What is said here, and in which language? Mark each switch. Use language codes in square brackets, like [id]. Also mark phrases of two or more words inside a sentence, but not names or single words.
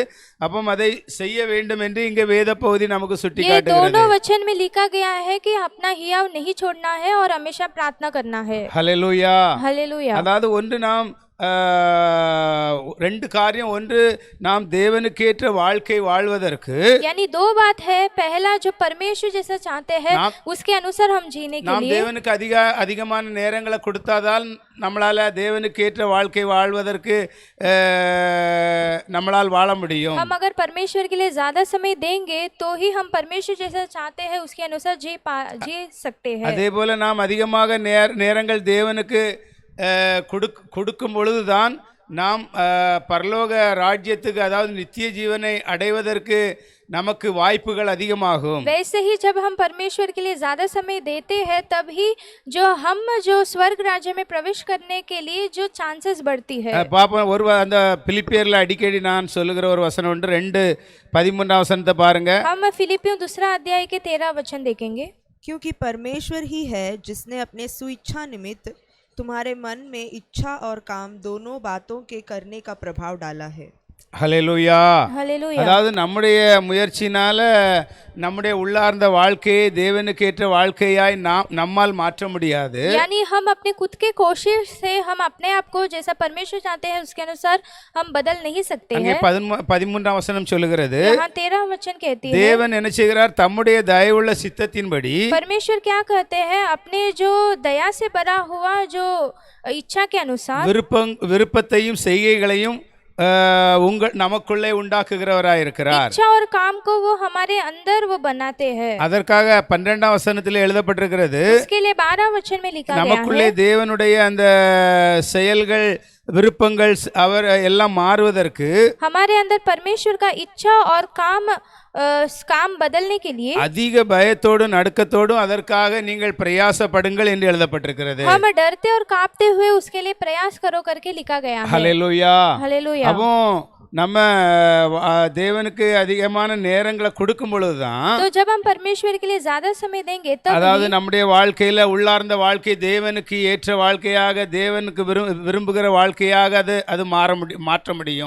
[ta] அப்போ அதை செய்ய வேண்டும் என்று இங்கே வேத பகுதி நமக்கு சுட்டி [hi] ये [ta] காட்டுகிறது. [hi] दोनों वचन में लिखा गया है कि अपना हियाव नहीं छोड़ना है और हमेशा प्रार्थना करना है. [ta] ஹல்லேலூயா. [hi] हालेलुया. [ta] அதாவது ஒன்று நாம் ரெண்டு காரியம். ஒன்று, நாம் தேவனுக்கேற்ற வாழ்க்கை வாழ்வதற்கு [hi] यानी दो बात है. पहला जो परमेश्वर जैसा चाहते हैं उसके अनुसार हम जीने के [ta] நாம் [hi] लिए [ta] தேவனுக்கு அதிகமான நேரங்களை கொடுத்தாதான் நம்மளால தேவனுக்கேற்ற வாழ்க்கை வாழ்வதற்கு நம்மளால் வாழ முடியும். [hi] हम अगर परमेश्वर के लिए ज्यादा समय देंगे तो ही हम परमेश्वर जैसा चाहते हैं उसके अनुसार जी सकते हैं. [ta] அதே போல நாம் அதிகமாக நேரங்கள் தேவனுக்கு கொடுக்கும் பொழுதுதான் நாம் பரலோக ராஜ்யத்துக்கு, அதாவது நித்திய ஜீவனை அடைவதற்கு நமக்கு வாய்ப்புகள் அதிகமாகும். [hi] वैसे ही जब हम परमेश्वर के लिए ज्यादा समय देते हैं तभी जो स्वर्ग राज्य में प्रवेश करने के लिए जो चांसेस बढ़ती है. [ta] பாப்போம். அந்த பிலிப்பியர்ல அடிக்கடி நான் சொல்லுகிற ஒரு வசனம் உண்டு. 2:13 வசனத்தை பாருங்க. [hi] हम फिलिपियों 2 अध्याय के 13 वचन देखेंगे. क्योंकि परमेश्वर ही है जिसने अपने सुइच्छा निमित्त तुम्हारे मन में इच्छा और काम दोनों बातों के करने का प्रभाव डाला है। [ta] ஹல்லேலூயா. [hi] हालेलुया। [ta] அதாவது நம்முடைய முயற்சினால நம்முடைய உள்ளார்ந்த வாழ்க்கையை தேவனுக்கு ஏற்ற வாழ்க்கையாய் நம்மால் மாற்ற முடியாது. [hi] यानी हम अपने खुद के कोशिश से हम अपने आप को जैसा परमेश्वर चाहते हैं उसके अनुसार हम बदल नहीं सकते [ta] அங்கே [hi] हैं। [ta] 13ஆம் வசனம் சொல்லுகிறது, [hi] यहाँ 13 वचन कहती है, [ta] தேவன் என்ன செய்கிறார், தம்முடைய தயவுள்ள சித்தத்தின்படி [hi] परमेश्वर क्या कहते हैं, अपने जो दया से भरा हुआ जो इच्छा के अनुसार [ta] விருப்பத்தையும் செய்கைகளையும் நமக்குள்ளே உண்டாக்குகிறவராயிருக்கிறார். [hi] इच्छा और काम को वो हमारे अंदर वो बनाते हैं। [ta] அதற்காக 12ஆம் வசனத்தில் எழுதப்பட்டிருக்கிறது, [hi] उसके लिए 12 वचन में लिखा गया [ta] நமக்குள்ளே [hi] है, [ta] தேவனுடைய அந்த செயல்கள் விருப்பங்கள் அவர் எல்லாம் மாறுவதற்கு [hi] हमारे अंदर परमेश्वर का इच्छा और काम बदलने के लिए [ta] அதிக பயத்தோடும் நடுக்கத்தோடும் அதற்காக நீங்கள் பிரயாசப்படுங்கள் என்று எழுதப்பட்டிருக்கிறது. [hi] हम डरते और कांपते हुए उसके लिए प्रयास करो करके लिखा गया है। [ta] ஹல்லேலூயா. [hi] हालेलुया। [ta] அப்போ நம்ம தேவனுக்கு அதிகமான நேரங்களை கொடுக்கும் பொழுதுதான், [hi] तो जब हम परमेश्वर के लिए ज्यादा समय देंगे तब [ta] அதாவது நம்முடைய வாழ்க்கையில உள்ளார்ந்த வாழ்க்கை தேவனுக்கு ஏற்ற வாழ்க்கையாக தேவனுக்கு விரும்புகிற வாழ்க்கையாக அது மாற்ற முடியும்.